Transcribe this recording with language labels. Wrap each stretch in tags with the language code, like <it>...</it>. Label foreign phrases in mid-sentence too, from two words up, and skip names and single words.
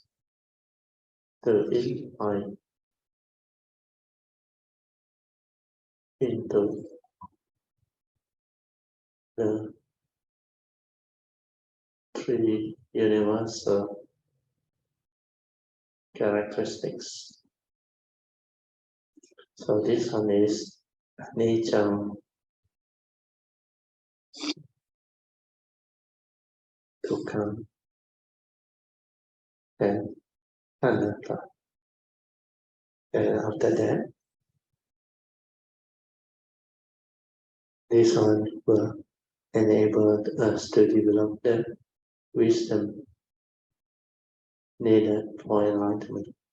<en>To insight into the three universal characteristics. So this one is anicca, dukkha, and anatta. And after that, this one will enable us to develop the wisdom needed for enlightenment.</en>